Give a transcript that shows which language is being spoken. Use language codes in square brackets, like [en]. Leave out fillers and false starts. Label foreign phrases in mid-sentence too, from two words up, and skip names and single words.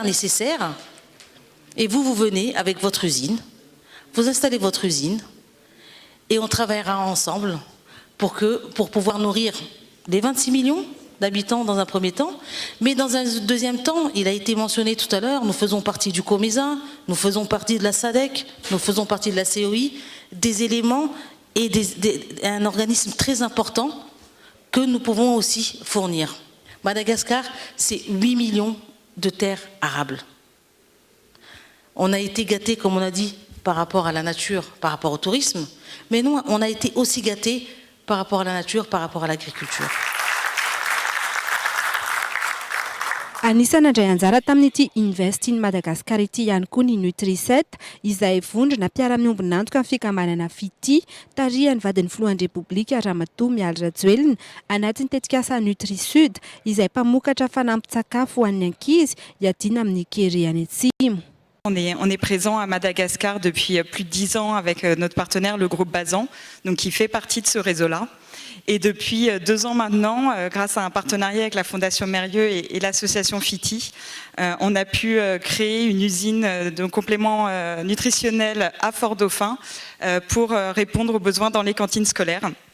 [fr] nécessaires et vous venez avec votre usine, vous installez votre usine et on travaillera ensemble pour pouvoir nourrir les 26 millions d'habitants dans un premier temps, mais dans un deuxième temps, il a été mentionné tout à l'heure, nous faisons partie du COMESA, nous faisons partie de la SADC, nous faisons partie de la COI, des éléments et un organisme très important que nous pouvons aussi fournir. Madagascar, c'est 8 millions de terres arables. On a été gâtés, comme on a dit, par rapport à la nature, par rapport au tourisme, mais nous, on a été aussi gâtés par rapport à la nature, par rapport à l'agriculture. [mg] Anisany andray anjara tamin'ity Invest in Madagascar ity ihany koa ny Nutri7 izay vondrona mpiara-miombon'antoka amin'ny fikambanana FITI tarihany vadin'ny filohan'ny Repoblika Ramatoa Mialy Rajoelina anatin'ny tetikasa Nutri-Sud izay mpamokatra fanampin-tsakafo ho an'ny ankizy hiadina amin'ny Kere any Atsimo. [fr] On est présent à Madagascar depuis plus de 10 ans avec notre partenaire, le groupe Bazan, donc qui fait partie de ce réseau-là. Et depuis 2 ans maintenant, grâce à un partenariat avec la Fondation Mérieux et l'association FITI, on a pu créer une usine de compléments nutritionnels à Fort-Dauphin pour répondre aux besoins dans les cantines scolaires.